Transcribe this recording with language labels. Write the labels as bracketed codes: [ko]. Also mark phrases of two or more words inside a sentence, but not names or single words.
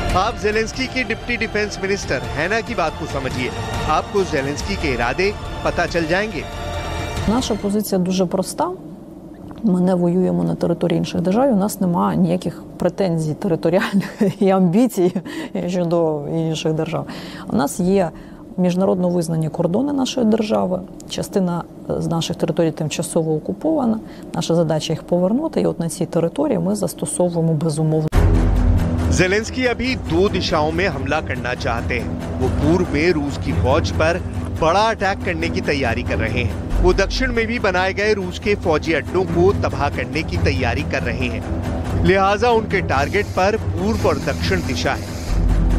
[hi] आप जेलेंस्की के [en] deputy defense minister [hi] हैना की बात को समझिए, आपको जेलेंस्की के इरादे पता चल जाएंगे। [uk] Наша позиція дуже проста. Ми не воюємо на території інших держав, у нас немає ніяких претензій територіальних і амбіцій щодо інших держав. У нас є міжнародно визнані кордони нашої держави, частина з наших територій тимчасово окупована, наша задача їх повернути, і от на цій території ми застосовуємо безумовно. [hi] जेलेंस्की अभी 2 दिशाओं में हमला करना चाहते हैं। वो पूर्व में रूस की फौज पर बड़ा अटैक करने की तैयारी कर रहे हैं। वो दक्षिण में भी बनाए गए रूस के फौजी अड्डों को तबाह करने की तैयारी कर रहे हैं। लिहाजा उनके टारगेट पर पूर्व और दक्षिण दिशा है।